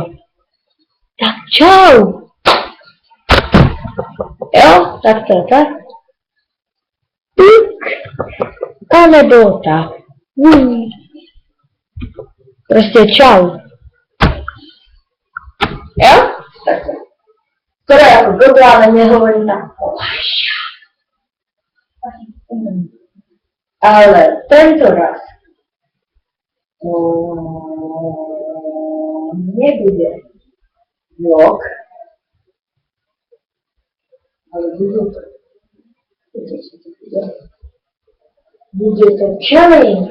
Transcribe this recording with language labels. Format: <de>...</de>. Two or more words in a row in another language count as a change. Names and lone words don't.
<sk>Tak čau! Jo, takto, tak? A nebo tak. Prostě čau. Jo? Takto.</sk> <cs>Skoro jako blbě,</cs> <sk>ale nehovorím tak. Ale tento raz nebude vlog, ale bude to challenge.</sk>